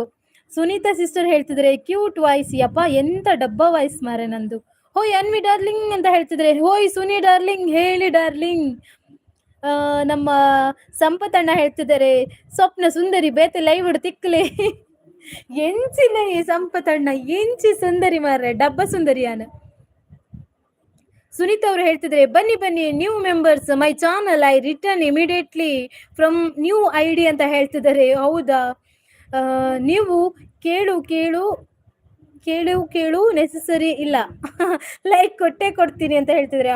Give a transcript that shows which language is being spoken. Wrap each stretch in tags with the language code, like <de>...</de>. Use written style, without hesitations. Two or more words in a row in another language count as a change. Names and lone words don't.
<kn>ಸುನೀತಾ ಸಿಸ್ಟರ್ ಹೇಳ್ತಿದ್ರೆ</kn> <en>cute voice,</en> <kn>ಯಪ್ಪ ಎಂತ ಡಬ್ಬ ವಾಯ್ಸ್ ಮಾರೆ ನಂದು. ಹೋಯ್ ಅನ್ವಿ ಡಾರ್ಲಿಂಗ್ ಅಂತ ಹೇಳ್ತಿದ್ರೆ, ಹೋಯ್ ಸುನಿ ಡಾರ್ಲಿಂಗ್, ಹೇಳಿ ಡಾರ್ಲಿಂಗ್. ನಮ್ಮ ಸಂಪತಣ್ಣ ಹೇಳ್ತಿದ್ದಾರೆ, ಸ್ವಪ್ನ ಸುಂದರಿ</kn> <tcy>ಬೇತೆ ಲೈವ್ ತಿಕ್ಕಲೆ. ಎಂಚಿನ ಈ ಸಂಪತಣ್ಣ, ಎಂಚಿ ಸುಂದರಿ ಮಾರ್ರೆ, ಡಬ್ಬ ಸುಂದರಿಯಾನ.</tcy> <kn>ಸುನೀತಾ ಅವರು ಹೇಳ್ತಿದ್ರೆ, ಬನ್ನಿ ಬನ್ನಿ</kn> <en>new members my channel, I return immediately from new ID</en> <kn>ಅಂತ ಹೇಳ್ತಿದ್ದಾರೆ. ಹೌದಾ? ನೀವು ಕೇಳು ಕೇಳು ಕೇಳು ಕೇಳು ನೆಸೆಸರಿ ಇಲ್ಲ, ಲೈಕ್ ಕೊಟ್ಟೆ ಕೊಡ್ತೀನಿ ಅಂತ ಹೇಳ್ತಿದ್ರೆ.</kn>